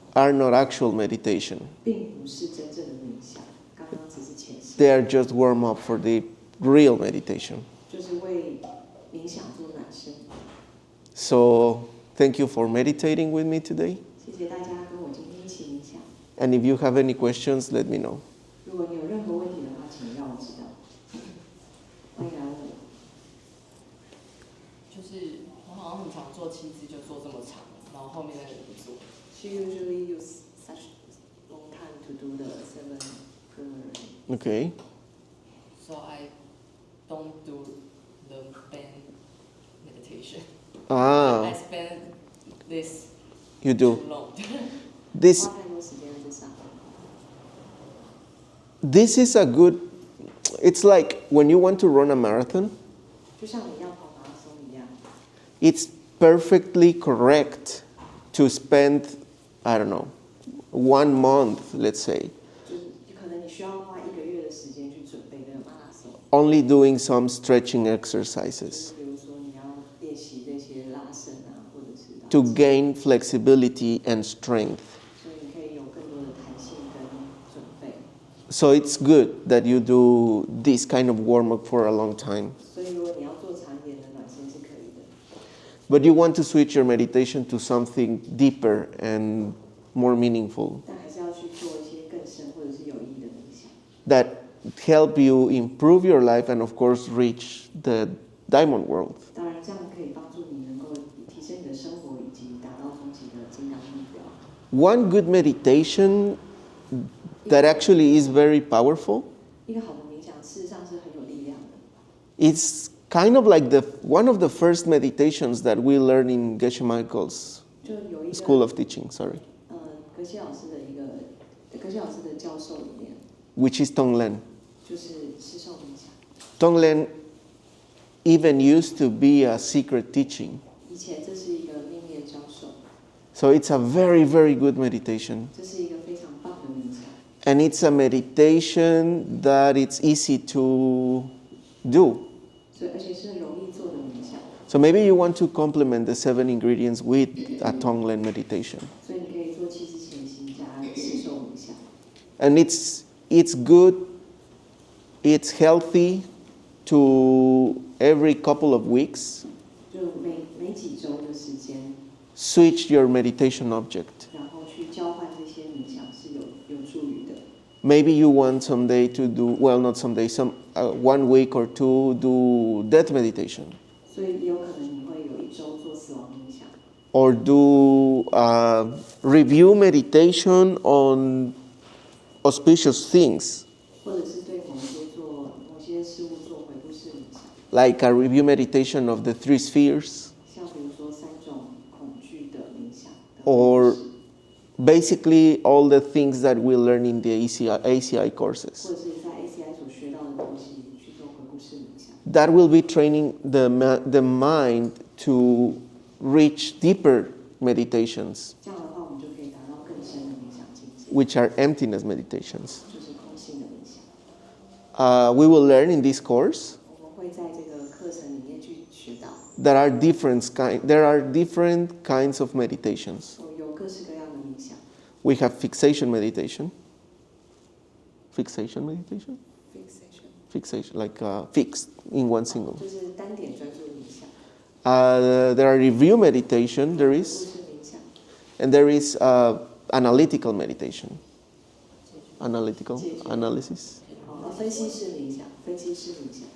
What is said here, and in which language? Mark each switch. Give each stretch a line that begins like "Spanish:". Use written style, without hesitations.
English: are not actual meditation.
Chinese: 并不是真正的冥想，刚刚只是前行，
English: They are just warm up for the real meditation.
Chinese: 就是为冥想做暖身。
English: So, thank you for meditating with me today.
Chinese: 谢谢大家跟我今天一起冥想。
English: And if you have any questions, let me know.
Chinese: 如果你有任何问题的话，请让我知道。欢迎来问我。就是我好像很常做7次就做这么长，然后后面那个不做。
English: She usually use such long time to do the 7 preliminary. Okay. So I don't do the band meditation. I Ah, spend this you do. too long. This
Chinese: 花太多时间在这上。
English: this is a good. It's like when you want to run a marathon.
Chinese: 就像你要跑马拉松一样，
English: It's perfectly correct to spend, I don't know, 1 month, let's say,
Chinese: 就是可能你需要花1个月的时间去准备这个马拉松。
English: only doing some stretching exercises
Chinese: 比如说你要练习这些拉伸啊，或者是拉
English: to
Chinese: 筋
English: gain flexibility and strength.
Chinese: 所以你可以有更多的弹性跟准备。
English: So it's good that you do this kind of warm up for a long time.
Chinese: 所以如果你要做长一点的暖身是可以的。
English: But you want to switch your meditation to something deeper and more meaningful
Chinese: 但还是要去做一些更深或者是有意义的冥想，
English: that help you improve your life and, of course, reach the diamond world.
Chinese: 当然这样可以帮助你能够提升你的生活以及达到终极的金刚目标。
English: One good meditation that actually is very powerful,
Chinese: 一个好的冥想事实上是很有力量的，
English: it's kind of like one of the first meditations that we learn in Geshe Michael's
Chinese: 就有一
English: School
Chinese: 个
English: of Teaching, sorry,
Chinese: 格西老师的格西老师的教授里面，
English: which is Tonglen.
Chinese: 就是吃受冥想。
English: Tonglen even used to be a secret teaching.
Chinese: 以前这是一个秘密的教授，
English: So it's a very, very good meditation.
Chinese: 这是一个非常棒的冥想，
English: And it's a meditation that it's easy to do.
Chinese: 所以而且是很容易做的冥想。
English: So maybe you want to complement the 7 ingredients with a Tonglen meditation.
Chinese: 所以你可以做气质前行加吸收冥想，
English: And it's good, it's healthy to every couple of weeks
Chinese: 就每几周的时间，
English: switch your meditation object.
Chinese: 然后去交换这些冥想是有助于的。
English: Maybe you want someday to do, well, not someday, 1 week or 2 do death meditation.
Chinese: 所以也有可能你会有一周做死亡冥想，
English: Or do review meditation on auspicious things,
Chinese: 或者是对某些事物做回顾式冥想，
English: like a review meditation of the 3 spheres,
Chinese: 像比如说3种恐惧的冥想的
English: or basically all the things that we learn in the ACI courses.
Chinese: 或者是在 ACI 所学到的东西去做回顾式冥想，
English: That will be training the mind to reach deeper meditations,
Chinese: 这样的话我们就可以达到更深的冥想境界，
English: which are emptiness meditations.
Chinese: 就是空性的冥想。
English: We will learn in this course
Chinese: 我们会在这个课程里面去学到，
English: there are different kinds of meditations.
Chinese: 有各式各样的冥想
English: We have fixation meditation. Fixation meditation? ，fixation Fixation, like fixed in one single.
Chinese: 就是单点专注冥想，
English: There are review meditation, there
Chinese: 回顾
English: is,
Chinese: 式冥想，
English: and there is analytical meditation. Analytical analysis.
Chinese: 分析式冥想，分析式冥想。